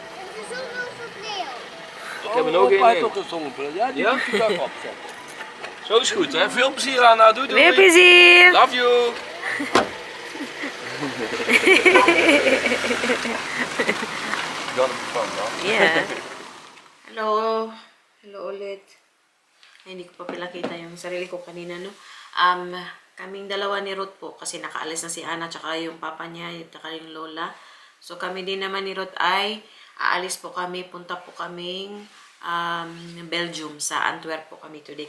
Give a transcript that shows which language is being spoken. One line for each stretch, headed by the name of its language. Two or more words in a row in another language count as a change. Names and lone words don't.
Dutch: Het is ook nog voor Leeuw. Ik heb er nog één Hij in. heeft ook een zonnebril. Ja, die Ja? moet je daar opzetten. Zo is goed, hè? Veel plezier, Anna. Doei doei. Veel plezier.
English: Love you. Dan van, dan. Yeah. Hello. Hello ulit.
Filipino: Ay, hindi ko pa pinakita yung sarili ko kanina, no? Kaming dalawa ni Ruth po kasi nakaalis na si Anna tsaka yung papa niya, tsaka yung lola. So kami din naman ni Ruth ay aalis po kami, punta po kaming Belgium, sa Antwerp po kami today.